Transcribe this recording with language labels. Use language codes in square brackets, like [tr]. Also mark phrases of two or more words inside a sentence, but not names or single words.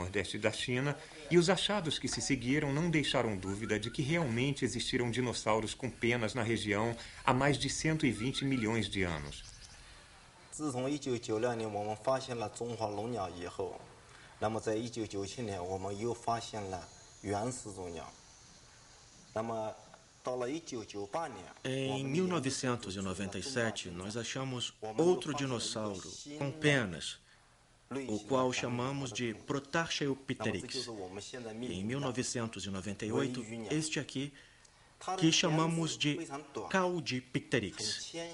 [pt] nordeste da China, e os achados que se seguiram não deixaram dúvida de que realmente existiram dinossauros com penas na região há mais de 120 milhões de anos. [zh] 自从1996年我们发现了中华龙鸟以后，那么在1997年我们又发现了原始种鸟。那么 [pt] Em 1997, nós achamos outro dinossauro com penas, o qual chamamos de Protarchaeopteryx. E em 1998, este aqui, que chamamos de Caudipteryx.